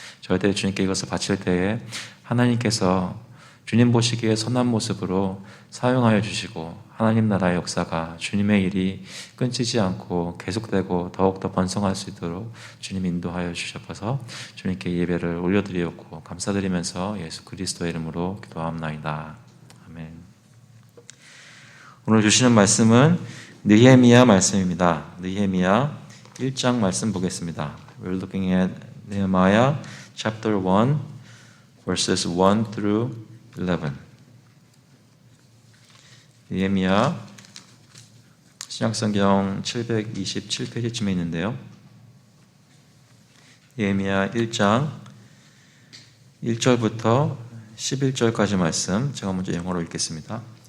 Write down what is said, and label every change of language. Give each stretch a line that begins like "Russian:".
Korean: 저희들이 주님께 이것을 바칠 때에 하나님께서 주님 보시기에 선한 모습으로 사용하여 주시고 하나님 나라의 역사가 주님의 일이 끊지지 않고 계속되고 더욱더 번성할 수 있도록 주님 인도하여 주셔서 주님께 예배를 올려드리었고 감사드리면서 예수 그리스도의 이름으로 기도합나이다. 아멘. 오늘 주시는 말씀은 느헤미야 말씀입니다. 느헤미야 1장 말씀 보겠습니다.
English: We're looking at Nehemiah chapter 1 verses 1 through 11.
Korean: 느헤미야 신약성경 727페이지쯤에 있는데요. 느헤미야 1장 1절부터 11절까지 말씀 제가 먼저 영어로 읽겠습니다.